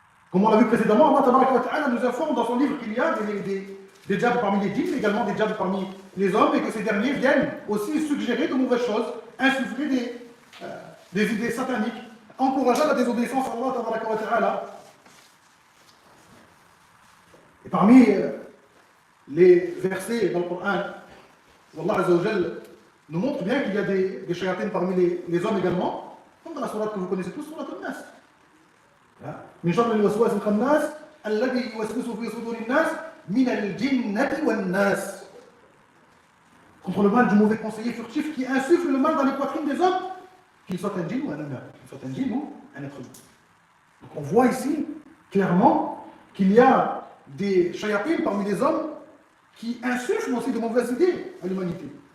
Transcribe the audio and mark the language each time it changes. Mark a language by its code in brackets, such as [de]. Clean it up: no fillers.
[fr] Comme on l'a vu précédemment, Allah tabaraka wa ta'ala nous informe dans son livre qu'il y a des diables parmi les djinns, mais également des diables parmi les hommes, et que ces derniers viennent aussi suggérer de mauvaises choses, insuffler des idées sataniques, encourager la désobéissance à Allah tabaraka wa ta'ala. Et parmi les versets dans le Coran, Allah Azza wa Jal nous montre bien qu'il y a des shayatines parmi les hommes également, comme dans la sourate que vous connaissez tous, sourate al-Nas. [ar] من شر الوسواس الخناس الذي يوسوس في صدور الناس من الجنة والناس. [fr] Contre le mal du mauvais conseiller furtif qui insuffle le mal dans les poitrines des hommes qu'il soit un djinn ou un humain, qu'il soit un djinn ou un être humain. Donc on voit ici clairement qu'il y a des shayatines parmi les hommes qui insufflent aussi de mauvaises idées à l'humanité.